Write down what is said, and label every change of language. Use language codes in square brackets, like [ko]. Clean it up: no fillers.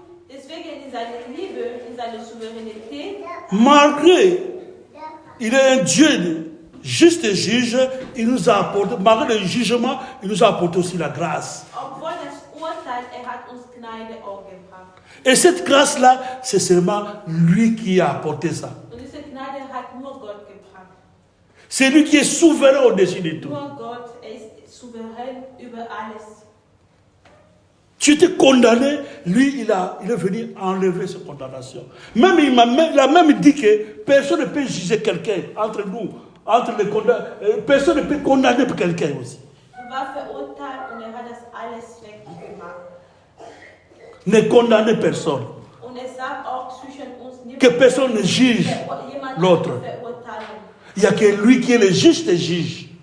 [de] Deswegen in seiner Liebe, in seiner Souveränität, [fr] malgré il est un Dieu juste juge, il nous a apporté, malgré le jugement, il nous a apporté aussi la grâce. [de] obwohl das Urteil, hat uns Gnade auch gebracht. [fr] Et cette grâce-là, c'est seulement lui qui a apporté ça. [de] Und diese Gnade hat nur Gott gebracht. [fr] C'est lui qui est souverain au-dessus de tout. [de] Nur Gott, ist souverän über alles. [fr] Tu étais condamné, lui, il est venu enlever cette condamnation. Même, il a même dit que personne ne peut juger quelqu'un entre nous, entre les condamnés. Personne ne peut condamner quelqu'un aussi. [de] War verurteilt und hat das alles weggemacht. [fr] Ne condamnez personne. [de] Und sagt auch zwischen uns, [fr] Que personne ne juge l'autre. Il n'y a que lui qui est le juste juge.